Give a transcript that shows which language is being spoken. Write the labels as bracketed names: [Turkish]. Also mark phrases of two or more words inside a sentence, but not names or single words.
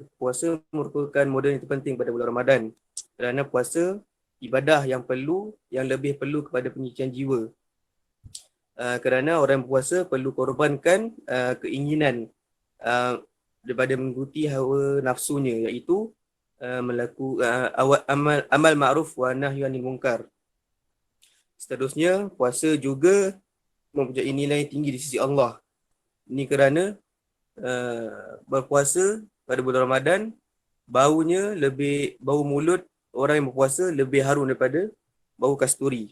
[Malay] Puasa merupakan model yang terpenting pada bulan Ramadan kerana puasa ibadah yang lebih perlu kepada penyucian jiwa. Kerana orang yang puasa perlu korbankan keinginan daripada mengikuti hawa nafsunya, iaitu melakukan amal [Arabic] معروف ونهي عن المنكر. [Malay] Seterusnya, puasa juga mempunyai nilai tinggi di sisi Allah. Ini kerana berpuasa pada bulan Ramadan, bau mulut orang yang berpuasa lebih harum daripada bau kasturi.